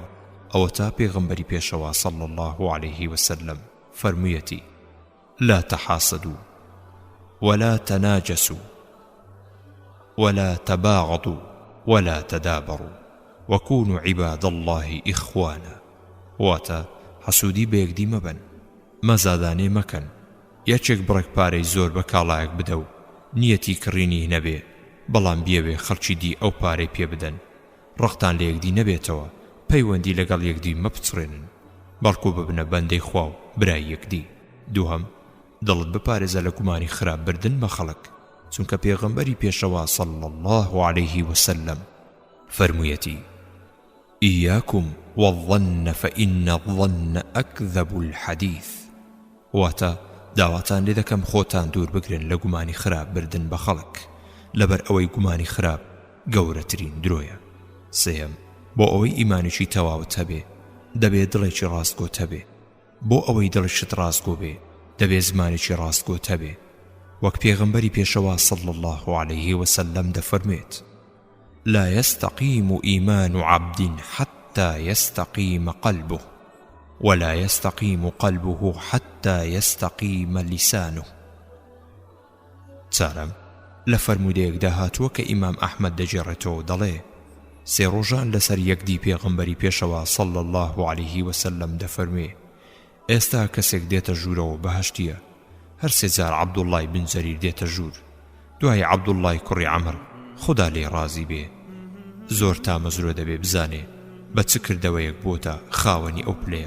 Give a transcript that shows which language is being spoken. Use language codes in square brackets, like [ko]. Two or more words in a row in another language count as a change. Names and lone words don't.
[ckb] ئەوە تا پێغەمبەری پێشەوا [ar] صلى الله عليه وسلم [ckb] فەرموویەتی: [ar] لا تحاسدوا ولا تناجسوا ولا تباغضوا ولا تدابروا وكونوا عباد الله إخوانا. [ckb] واتا حسودي بيكدي مبن، مزاداني مكن، یەکێک بڕێک پارەی زۆر بە کاڵایەک بدە و نیەتی کڕینی نەبێ، بەڵام بیەوێ خەڵکی دی ئەو پارەی پێ بدەن، ڕقتان لە یەکدی نەبێتەوە، پەیوەندی لەگەڵ یەکدی مەپچڕێنن، بەڵکو ببنە بەندەی خوا و برای یەکدی. دووهەم، دڵت بپارێزە لە گومانی خراپ بردن بە خەڵک، چونکە پێغەمبەری پێشەوا [ar] صلی الله عليه وسلم [ckb] فەرموویەتی: [ar] ئیاکم والظن فإن الظن أكذب الحديث. [ckb] واتە داواتان لێ دەکەم خۆتان دوور بگرن لە گومانی خراپ بردن بە خەڵک، لەبەر ئەوەی گومانی خراپ گەورەترین درۆیە. سێم، بۆ ئەوەی ئیمانێکی تەواوت هەبێ دەبێت دڵێکی ڕاستگۆت هەبێ، بۆ ئەوەی دڵشت ڕاستگۆ بێ دەبێت زمانێکی ڕاستگۆت هەبێ، وەک پێغەمبەری پێشەوا [ar] صلی الله عليه وسلم [ckb] دەفەرمێت: [ar] لا يستقيم إيمان عبد حتى يستقيم قلبه، ولا يستقيم قلبه حتى يستقيم لسانه. [ckb] چارەم، لە فەرموودەیەکدا هاتووە کە ئیمام ئەحمەد دەجێڕێتەوە دەڵێ: سێ ڕۆژان لەسەر یەکدی پێغەمبەری پێشەوا [ar] صلی الله عليه وسلم [ckb] دەفەرمێ: ئێستا کەسێک دێتە ژوورەوە بەهەشتیە، هەر سێجار عەبدوڵڵای بن جەریر دێتە ژوور، دوای عەبدوڵڵای کوڕی عەمر خدا لێ ڕازی بێ، زۆر تامەزرۆ دەبێ بزانێ بە چ کردەوەیەک بۆتە خاوەنی ئەو پلەیە.